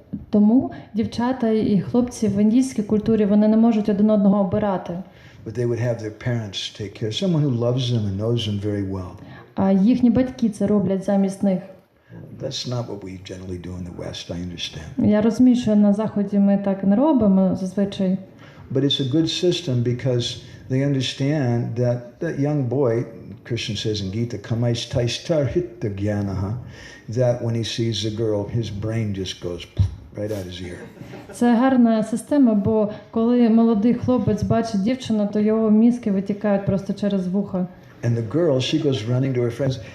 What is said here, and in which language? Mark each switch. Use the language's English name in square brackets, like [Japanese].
[Ukrainian] Тому дівчата і хлопці в індійській культурі, вони не можуть один одного обирати. [English] But they would have their parents take care, someone who loves them and knows them very well. [Ukrainian] А їхні батьки це роблять замість них. [English] That's not what we generally do in the West, I understand. [Ukrainian] Я розумію, що на Заході ми так не робимо зазвичай. [English] But it's a good system because they understand that that young boy, Krishna says in Gita, [Sanskrit] kamais taishtar hitta gyanaha, [English] that when he sees the girl, his brain just goes right out his ear. [Ukrainian] Це гарна система, бо коли молодий хлопець бачить дівчину, то його мізки витікають просто через вуха. [English] And the girl, she goes running to her friends.